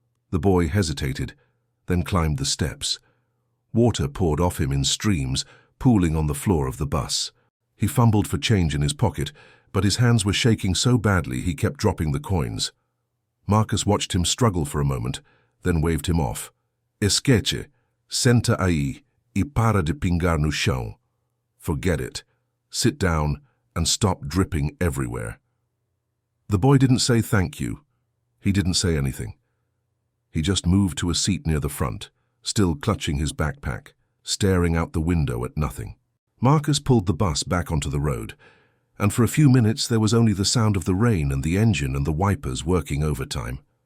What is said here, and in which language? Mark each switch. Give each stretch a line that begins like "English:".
English: The boy hesitated, then climbed the steps. Water poured off him in streams, pooling on the floor of the bus. He fumbled for change in his pocket, but his hands were shaking so badly he kept dropping the coins. Marcus watched him struggle for a moment, then waved him off.
Portuguese: Esquece, senta aí, e para de pingar no chão.
English: Forget it. Sit down and stop dripping everywhere. The boy didn't say thank you. He didn't say anything. He just moved to a seat near the front, still clutching his backpack, staring out the window at nothing. Marcus pulled the bus back onto the road, and for a few minutes there was only the sound of the rain and the engine and the wipers working overtime.